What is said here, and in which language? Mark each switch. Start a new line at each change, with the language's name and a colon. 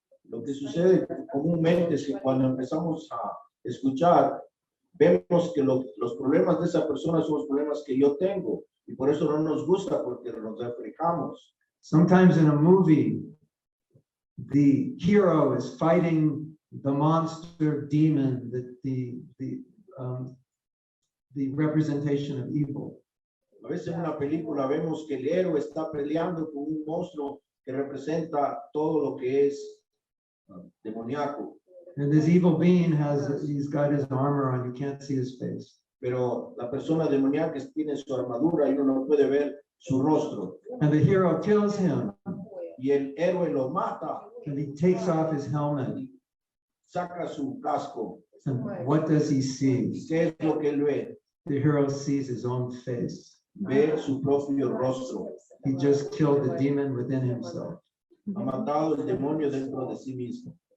Spanish: Lo que sucede comúnmente es que cuando empezamos a escuchar vemos que los problemas de esa persona son los problemas que yo tengo y por eso no nos gusta porque nos reflejamos.
English: Sometimes in a movie, the hero is fighting the monster demon, the representation of evil.
Spanish: A veces en una película vemos que el héroe está peleando con un monstruo que representa todo lo que es demoníaco.
English: And this evil being he's got his armor on, you can't see his face.
Spanish: Pero la persona demoníaca tiene su armadura y uno no puede ver su rostro.
English: And the hero kills him,
Spanish: Y el héroe lo mata,
English: and he takes off his helmet.
Spanish: saca su casco.
English: And what does he
Spanish: ¿Y
English: see?
Spanish: qué es lo que él ve?
English: The hero sees his own face.
Spanish: Ve su propio rostro.
English: He just killed the demon within himself.
Spanish: Ha matado el demonio dentro de sí mismo.